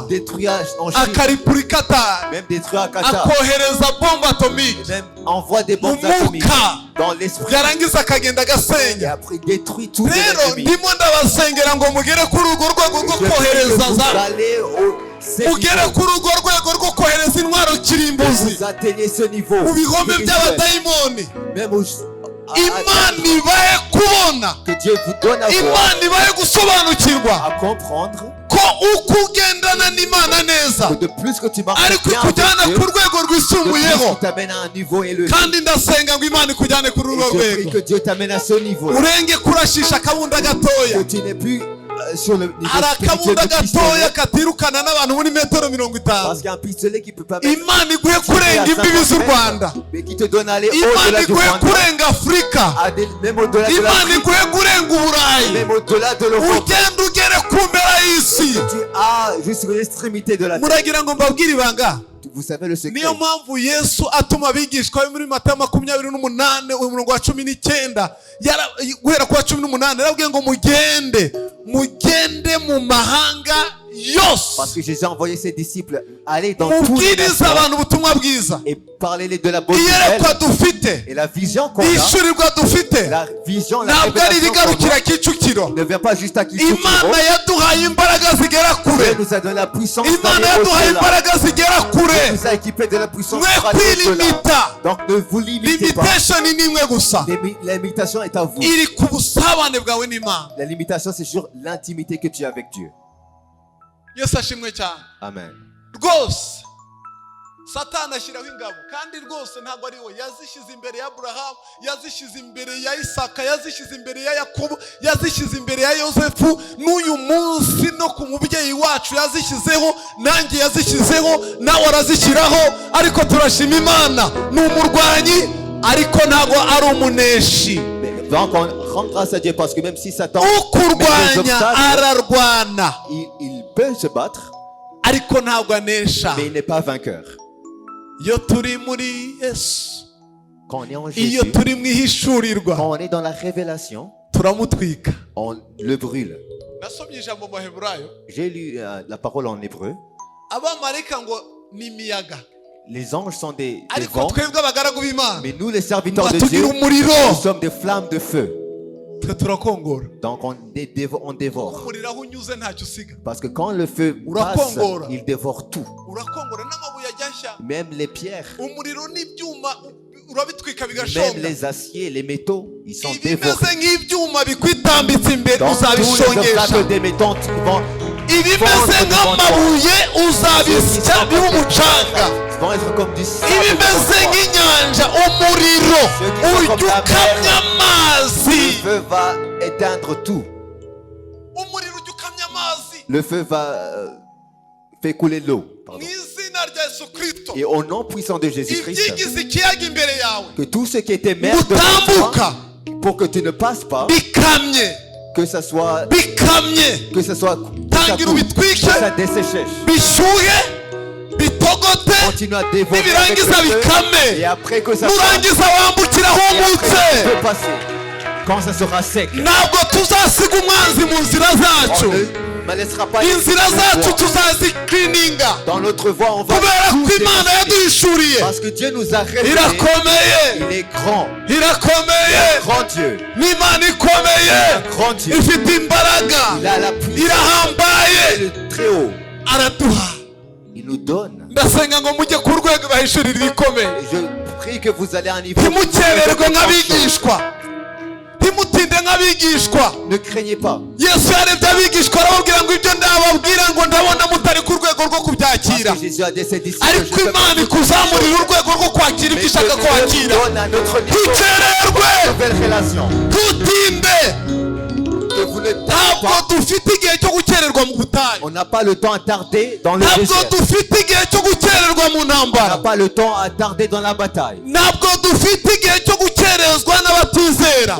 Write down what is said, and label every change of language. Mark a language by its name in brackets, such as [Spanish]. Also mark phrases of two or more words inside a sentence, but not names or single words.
[French] détruire en Chine, [Kinyarwanda] akaripura i Qatar, [French] même détruire à Qatar, [Kinyarwanda] akohereza [French] bombe atomique même envoie des bombes [Kinyarwanda] mu [French] atomiques [Kinyarwanda] mwuka, [French] dans l'esprit [Kinyarwanda] yarangiza akagenda [French] et [Kinyarwanda] agasenya. [French] après détruit tout de [Kinyarwanda] rero [French] l'ennemi. [Kinyarwanda] ndimo ndabasengera ngo mugere kuri urwo rwego rwo [French] Je prie que [Kinyarwanda] kohereza [French] vous [Kinyarwanda] za [French] allez [Kinyarwanda] mugere kuri urwo rwego rwo kohereza intwaro kirimbuzi [French] vous atteignez ce niveau. [Kinyarwanda] mu bihome [French] spirituel. [Kinyarwanda] by'abadayimoni. [French] Même [Kinyarwanda] Imana ibahe kubona, [French] que Dieu vous donne à voir, [Kinyarwanda] Imana ibahe gusobanukirwa [French] à comprendre [Kinyarwanda] ko uko ugendana n'Imana neza [French] que de plus que tu marches [Kinyarwanda] ariko [French] bien avec [Kinyarwanda] ikujyana [French] Dieu, [Kinyarwanda] ku rwego [French] de plus [Kinyarwanda] rwisumbuyeho. [French] tu t'amènes à un niveau élevé. [Kinyarwanda] kandi ndasenga ngo Imana ikujyane kuri urwo [French] Et je prie [Kinyarwanda] rwego, [French] que Dieu t'amène à ce niveau. [Kinyarwanda] urenge kurashisha akabunda gatoya. [French] Que tu n'es plus sur le niveau [Kinyarwanda] hari [French] spirituel [Kinyarwanda] akabunda [French] du [Kinyarwanda] gatoya [French] pistolet. [Kinyarwanda] katirukana n'abantu muri metero 50. [French] Parce qu'il y a un pistolet qui ne peut pas mettre [Kinyarwanda] Imana iguhe kurenga imbibi z'u Rwanda, [French] mais qui te donne à aller [Kinyarwanda] Imana [French] au-delà du [Kinyarwanda] iguhe [French] Rwanda, [Kinyarwanda] kurenga Afurika, [French] même au-delà de [Kinyarwanda] Imana [French] l'Afrique, [Kinyarwanda] iguhe kurenga Uburayi, [French] même au-delà de l'Europe. [Kinyarwanda] ugenda ugere ku mpera y'isi. [French] Tu as jusqu'à l'extrémité de la terre. [Kinyarwanda] muragira ngo mbabwire ibanga. [French] Vous savez le secret. [Kinyarwanda] niyo mpamvu Yesu atuma abigishwa be muri Matayo 28 umurongo wa 19 guhera ku wa 18 yarabwiye ngo mugende mu mahanga yose, [French] Parce que Jésus a envoyé ses disciples aller dans tous les [Kinyarwanda] mubwirize [French] nations [Kinyarwanda] abantu ubutumwa bwiza. [French] et parler de la bonne [Kinyarwanda] iyerekwa [French] nouvelle. [Kinyarwanda] dufite, [French] Et la vision qu'on a, [Kinyarwanda] ishurirwa dufite, [French] la vision, la [Kinyarwanda] ntabwo ari [French] révélation qu'on [Kinyarwanda] ibigarukira [French] a, [Kinyarwanda] Kicukiro. [French] ne vient pas juste à Kicukiro. [Kinyarwanda] Imana yaduhaye imbaraga zigera [French] Dieu [Kinyarwanda] kure, [French] nous a donné la puissance [Kinyarwanda] Imana [French] d'aller [Kinyarwanda] yaduhaye [French] au-delà. [Kinyarwanda] imbaraga zigera [French] Dieu [Kinyarwanda] kure. [French] nous a équipés de la puissance [Kinyarwanda] mwe [French] pour aller au-delà. [Kinyarwanda] kwilimita, [French] Donc ne vous limitez pas. [Kinyarwanda] limitation ni imwe gusa, [French] La limitation est à vous. [Kinyarwanda] iri ku busabane bwawe n'Imana. [French] La limitation, c'est sur l'intimité que tu as avec Dieu. [Kinyarwanda] Yesu ashimwe cyane. Amen. rwose Satani ashyiraho ingabo, kandi rwose ntabwo ari we yazishyize imbere ya Aburahamu, yazishyize imbere ya Isaka, yazishyize imbere ya Yakobo, yazishyize imbere ya Yosefu, n'uyu munsi no ku mubyeyi wacu yazishyizeho, nanjye yazishyizeho, nawe arazishyiraho. Ariko turashima Imana, ni umurwanyi ariko ntabwo ari umuneshi. [French] Donc on rends grâce à Dieu parce que même si Satan met des [Kinyarwanda] ukurwanya [French] obstacles, [Kinyarwanda] ararwana [French] il peut se battre, [Kinyarwanda] ariko ntabwo anesha. [French] mais il n'est pas vainqueur. [Kinyarwanda] Iyo turi muri Yesu, [French] Quand on est en [Kinyarwanda] iyo [French] Jésus, [Kinyarwanda] turi mu ihishurirwa, [French] quand on est dans la révélation, [Kinyarwanda] turamutwika. [French] on le brûle. [Kinyarwanda] Nasomye ijambo mu Baheburayo, [French] J'ai lu la parole en hébreu. [Kinyarwanda] abamarayika ngo ni imiyaga, [French] Les anges sont des [Kinyarwanda] ariko [French] vents, [Kinyarwanda] twebwe abagaragu b'Imana [French] mais nous les serviteurs de [Kinyarwanda] batugira [French] Dieu, [Kinyarwanda] umuriro, [French] nous sommes des flammes de feu. [Kinyarwanda] twe turakongora. [French] Donc on dévore. [Kinyarwanda] Umuriro aho unyuze ntacyo usiga, [French] Parce que quand le feu passe, [Kinyarwanda] Urakongora. [French] il dévore tout. [Kinyarwanda] urakongora. N'amabuye ajyashya, [French] Même les pierres, [Kinyarwanda] umuriro n'ibyuma urabitwika [French] même [Kinyarwanda] bigashonga. [French] les aciers, les métaux, ils sont dévorés. [Kinyarwanda] Ibimeze nk'ibyuma bikwitambitse imbere [French] Donc tous les [Kinyarwanda] uzabishongesha, [French] obstacles des métaux vont [Kinyarwanda] ibimeze nk'amabuye uzabisya bibe umucanga, [French] vont être comme du sable. [Kinyarwanda] ibimeze nk'inyanja umuriro ujya ukamya amazi, [French] Le feu va éteindre tout. [Kinyarwanda] umuriro ujya ukamya amazi [French] Le feu va faire couler l'eau. [Kinyarwanda] mu [French] Pardon. [Kinyarwanda] izina rya Yesu Kristo. [French] Et au nom puissant de Jésus-Christ, [Kinyarwanda] Ibyigize ikiyaga imbere yawe [French] que tout ce qui était mer devant [Kinyarwanda] utambuka [French] toi, pour que tu ne passes pas, [Kinyarwanda] bikamye, [French] que ça soit, [Kinyarwanda] bikamye, [French] que ça soit, [Kinyarwanda] tangira ubitwike, [French] que ça dessèche. [Kinyarwanda] bishyuhe, bitogote, [French] Continue à dévorer avec le [Kinyarwanda] nibirangiza [French] feu, [Kinyarwanda] bikame, [French] et après que ça [Kinyarwanda] nurangiza wambukira [French] et après [Kinyarwanda] ahumutse. [French] tu peux passer. Quand ça sera sec, [Kinyarwanda] Ntabwo tuzasiga umwanzi mu nzira zacu, [French] on ne laissera pas [Kinyarwanda] inzira zacu [French] voie. [Kinyarwanda] tuzazikirininga, [French] Dans notre voie, on va [Kinyarwanda] kubera [French] tout [Kinyarwanda] ko Imana [French] démasquer. [Kinyarwanda] yaduhishuriye. [French] Parce que Dieu nous a révélé. [Kinyarwanda] Irakomeye, [French] Il est grand. [Kinyarwanda] irakomeye, [French] Grand Dieu. [Kinyarwanda] n'Imana ikomeye, [French] Grand Dieu. [Kinyarwanda] ifite imbaraga, [French] Il a la puissance. [Kinyarwanda] irahambaye, [French] Il est très haut. [Kinyarwanda] araduha. [French] Il nous donne. [Kinyarwanda] Ndasenga ngo mujye ku rwego bahishurira ibikomeye, [French] Et je prie que vous allez à un niveau. [Kinyarwanda] ntimukererwe nk'abigishwa, ntimutinde nk'abigishwa. [French] Ne craignez pas. [Kinyarwanda] Yesu yarebye abigishwa arababwira ngo ibyo ndababwira ngo ndabona mutari ku rwego rwo [French] Parce [Kinyarwanda] kubyakira, [French] que Jésus a dit à ses disciples. [Kinyarwanda] ariko [French] je peux [Kinyarwanda] Imana [French] pas [Kinyarwanda] ikuzamurira urwego rwo kwakira ibyo [French] mais [Kinyarwanda] ishaka ko [French] que Dieu [Kinyarwanda] wakira. [French] nous donne à notre niveau. [Kinyarwanda] Ntukererwe, [French] Nouvelle relation. [Kinyarwanda] ntutinde. [French] Que vous ne tardez [Kinyarwanda] Ntabwo [French] pas. [Kinyarwanda] dufite igihe cyo gukererwa mu butayu, [French] On n'a pas le temps à tarder dans le [Kinyarwanda] ntabwo [French] désert. [Kinyarwanda] dufite igihe cyo gukererwa mu [French] On n'a [Kinyarwanda] ntambara, [French] pas le temps à tarder dans la bataille. [Kinyarwanda] ntabwo dufite igihe cyo gukerezwa n'abatizera.